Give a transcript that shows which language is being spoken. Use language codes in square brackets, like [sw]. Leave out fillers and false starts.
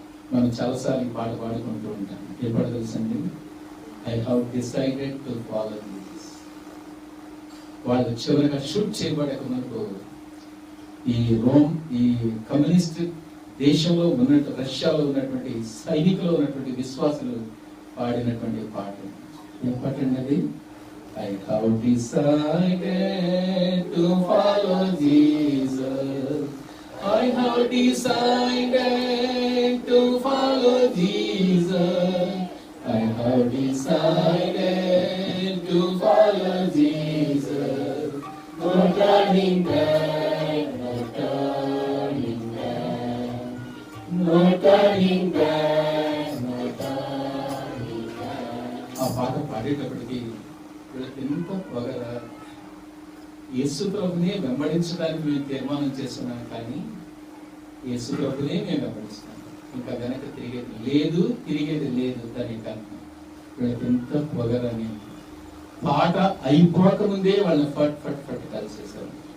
[te] మనం చాలాసార్లు ఈ పాట పాడుకుంటూ ఉంటాం. ఏ పాట తెలుసండి? [en] I have decided to follow this. [te] వాళ్ళు చివరిగా షూట్ చేయబడక మనకు ఈ కమ్యూనిస్ట్ దేశంలో ఉన్నట్టు రష్యాలో ఉన్నటువంటి సైనికులు ఉన్నటువంటి విశ్వాసులు పాడినటువంటి పాట. ఏం పాట అండి అది? [en] I have decided to follow Jesus. I have decided to follow Jesus. I have decided to follow Jesus. No turning back, no turning back, no turning back, no turning back. [te] ఆ పాట పాడేటప్పటికి ఎంత పొగరా, యేసు ప్రభునే వెంబడించడానికి మేము తీర్మానం చేస్తున్నాం, కానీ యేసు ప్రభునే మేము వెంబడిస్తున్నాం, ఇంకా వెనక తిరిగేది లేదు. దాని కారణం వీళ్ళకి ఎంత పొగరని పాట అయిపోకముందే వాళ్ళని ఫట్ ఫట్ ఫట్ కలిసేసారు.